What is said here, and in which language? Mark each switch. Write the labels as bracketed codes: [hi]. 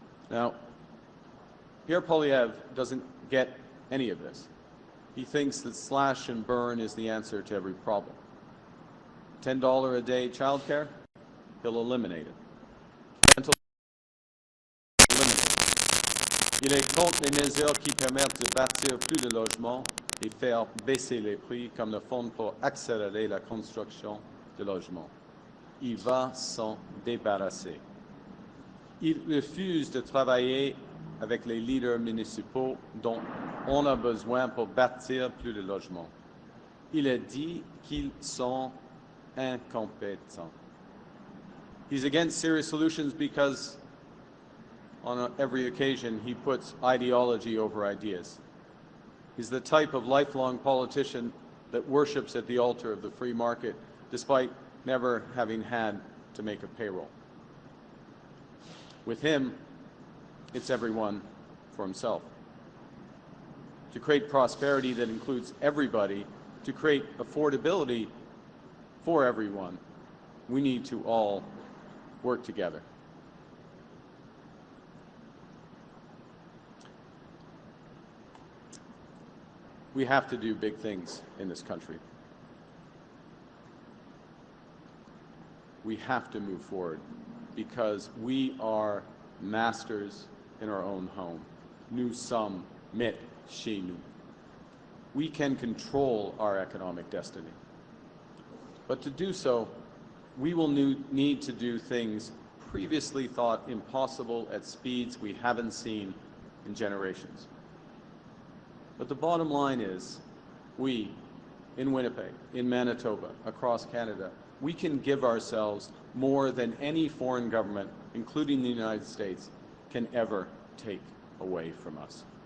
[en] Now, Pierre Poilievre doesn't get any of this. He thinks that slash and burn is the answer to every problem. $10 a day childcare, he'll eliminate it. [fr] Il est contre les mesures qui permettent de bâtir plus de logements et faire baisser les prix, comme le fonds pour accélérer la construction de logements. Il va s'en débarrasser. Il refuse de travailler avec les leaders municipaux dont on a besoin pour bâtir plus de logements. Il a dit qu'ils sont incompétents. [en] He's against serious solutions because on every occasion he puts ideology over ideas. He's the type of lifelong politician that worships at the altar of the free market despite never having had to make a payroll. With him, it's everyone for for himself. To create prosperity that includes everybody, to create affordability for everyone, we need to all work together. We have to do big things in this country. We have to move forward because we are masters in our own home. [fr] Nous sommes maîtres chez nous. [en] We can control our economic destiny. But to do so, we will need to do things previously thought impossible at speeds we haven't seen in generations. But the bottom line is, we, in Winnipeg, in Manitoba, across Canada, we can give ourselves more than any foreign government, including the United States, can ever take away from us.